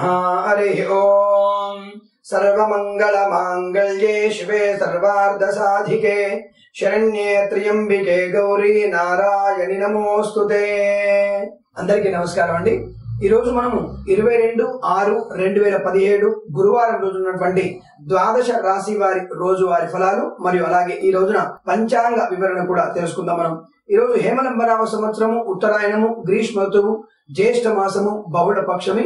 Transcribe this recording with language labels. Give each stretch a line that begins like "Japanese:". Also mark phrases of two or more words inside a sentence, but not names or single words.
Sanskrit: हरि ओम। सर्वमंगल मांगल्ये शिवे सर्वार्थ साधिके शरण्ये त्र्यंबिके गौरी नारायणि नमोस्तुते।
Telugu: అందరికీ నమస్కారం అండి। ఈ రోజు మనము 22/6/2017 గురువారం రోజు ఉన్నటువంటి ద్వాదశ రాశి వారి రోజువారి ఫలాలు మరియు అలాగే ఈ రోజున పంచాంగ వివరణ కూడా తెలుసుకుందాం మనం। ఈ రోజు హేమలంబనామ సంవత్సరము, ఉత్తరాయణము, గ్రీష్మ ఋతువు, జ్యేష్ఠ మాసము, బహుళ పక్షమి।